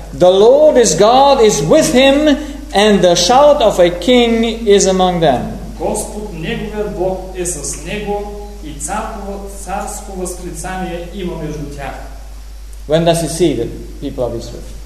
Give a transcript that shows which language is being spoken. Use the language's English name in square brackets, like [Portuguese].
[English] The Lord is God is with him, and the shout of a king is among them. [Bulgarian] Господ неговият Бог е с него, и царско възклицание има между тях. [English] When does he see the people of Israel?